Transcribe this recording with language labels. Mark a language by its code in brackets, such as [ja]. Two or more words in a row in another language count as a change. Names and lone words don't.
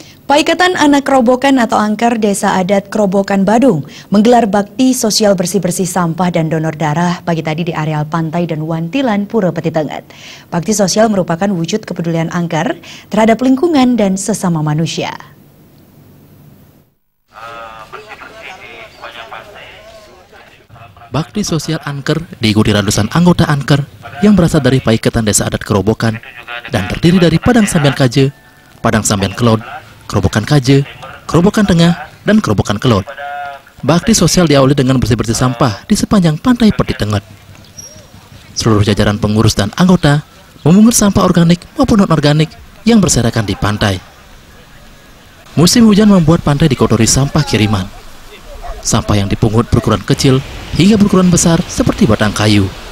[id] Paikatan Anak Kerobokan atau Angker Desa Adat Kerobokan Badung menggelar bakti sosial bersih-bersih sampah dan donor darah pagi tadi di areal pantai dan Wantilan, Pura Peti Tengah. Bakti sosial merupakan wujud kepedulian Angker terhadap lingkungan dan sesama manusia. Bakti sosial Angker diikuti ratusan anggota Angker yang berasal dari Paikatan Desa Adat Kerobokan dan terdiri dari Padang Sambian Kaje, Padang Sambian Kelod, Kerobokan Kaje, Kerobokan Tengah, dan Kerobokan Kelod. Bakti sosial diawali dengan bersih-bersih sampah di sepanjang pantai Peti Tengah. Seluruh jajaran pengurus dan anggota memungut sampah organik maupun non-organik yang berserakan di pantai. Musim hujan membuat pantai dikotori sampah kiriman. Sampah yang dipungut berukuran kecil hingga berukuran besar seperti batang kayu.